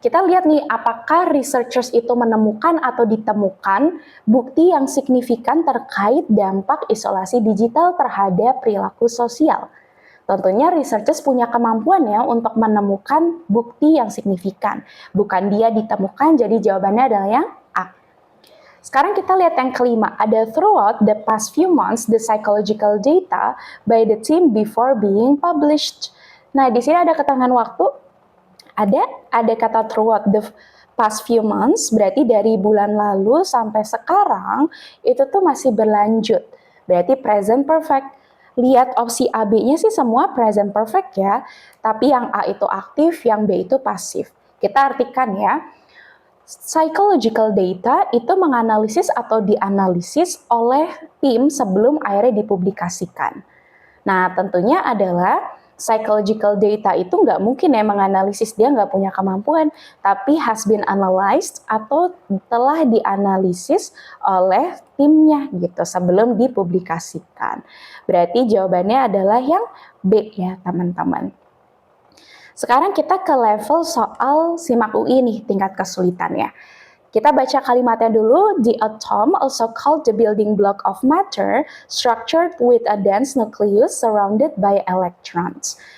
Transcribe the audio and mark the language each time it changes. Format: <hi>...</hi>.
<id>Kita lihat nih apakah researchers itu menemukan atau ditemukan bukti yang signifikan terkait dampak isolasi digital terhadap perilaku sosial. Tentunya researchers punya kemampuan ya untuk menemukan bukti yang signifikan. Bukan dia ditemukan, jadi jawabannya adalah yang A. Sekarang kita lihat yang kelima, ada</id> <en>throughout the past few months the psychological data by the team before being published.</en> <id>Nah, di sini ada keterangan waktu, ada kata throughout the past few months, berarti dari bulan lalu sampai sekarang itu tuh masih berlanjut. Berarti present perfect. Lihat opsi AB-nya sih semua present perfect ya, tapi yang A itu aktif, yang B itu pasif. Kita artikan ya, psychological data itu menganalisis atau dianalisis oleh tim sebelum akhirnya dipublikasikan. Nah, tentunya adalah psychological data itu nggak mungkin ya menganalisis, dia nggak punya kemampuan, tapi has been analyzed atau telah dianalisis oleh timnya gitu sebelum dipublikasikan. Berarti jawabannya adalah yang B ya teman-teman. Sekarang kita ke level soal SIMAK UI nih, tingkat kesulitannya. Kita baca kalimatnya dulu.</id> <en>The atom, also called the building block of matter, structured with a dense nucleus surrounded by electrons.</en>